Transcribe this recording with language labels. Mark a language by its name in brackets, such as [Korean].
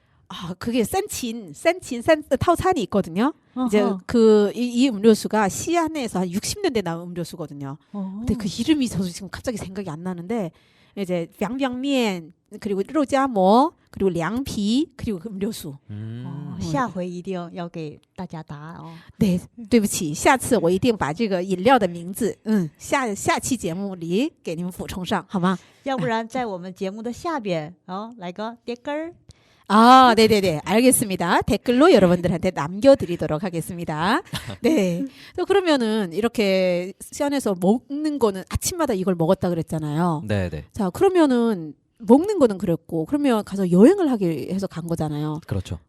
[Korean] 아, 그게 산 타오산이 있거든요. 이제 어허. 이 음료수가 시안에서 한 60년대 나온 음료수거든요. 근데 그 이름이 저도 지금 갑자기 생각이 안 나는데 이제 뿅뿅면 그리고 로지아머 그리고 량피 그리고 그 음료수. [Chinese] 下回一定要给大家答案哦。 네, 对不起，下次我一定把这个饮料的名字，下期节目里给你们补充上，好吗？要不然在我们节目的下边来个댓글。 [Korean] 아, 네네네. 알겠습니다. 댓글로 여러분들한테 남겨드리도록 하겠습니다. 네. 또 그러면은 이렇게 시안에서 먹는 거는 아침마다 이걸 먹었다 그랬잖아요. 네네. 자, 그러면은 먹는 거는 그랬고, 그러면 가서 여행을 하기 해서 간 거잖아요. 그렇죠.